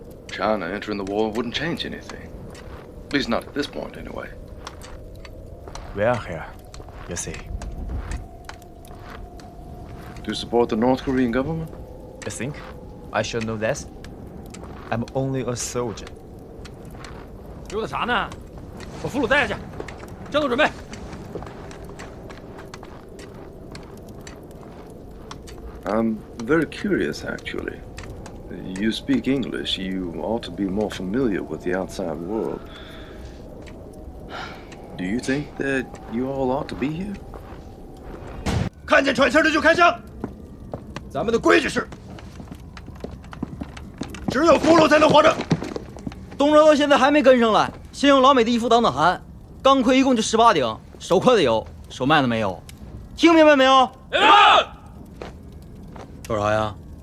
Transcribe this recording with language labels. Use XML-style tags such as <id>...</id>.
<en>China entering the war wouldn't change anything. At least not at this point, anyway. We are here, you see. To support the North Korean government? You think I should know this? I'm only a soldier.</en> <zh>溜达啥呢？把俘虏带下去，战斗准备。</zh> <en>I'm very curious, actually. You speak English. You ought to be more familiar with the outside world. Do you think that you all ought to be here?</en> <zh>看见喘气的就开枪。咱们的规矩是，只有俘虏才能活着。东哲到现在还没跟上来，先用老美的衣服挡挡寒。钢盔一共就18顶，手快的有，手慢的没有。听明白没有？明白。说啥呀？</zh>